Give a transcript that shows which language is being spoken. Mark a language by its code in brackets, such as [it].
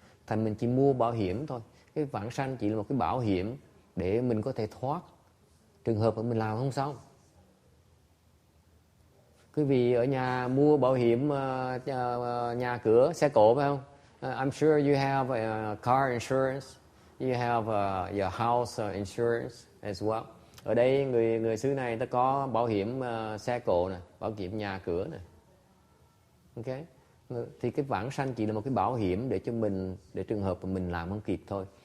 [vi] Thành mình chỉ mua bảo hiểm thôi. Cái vãng sanh chỉ là một cái bảo hiểm để mình có thể thoát trường hợp mà mình làm không xong. Quý vị ở nhà mua bảo hiểm nhà cửa, xe cộ phải không? [en] I'm sure you have a car insurance, you have your house insurance as well. [vi] Ở đây người xứ này ta có bảo hiểm xe cộ nè, bảo hiểm nhà cửa nè. Okay? Thì cái vãng sanh chỉ là một cái bảo hiểm để cho mình, để trường hợp mà mình làm không kịp thôi.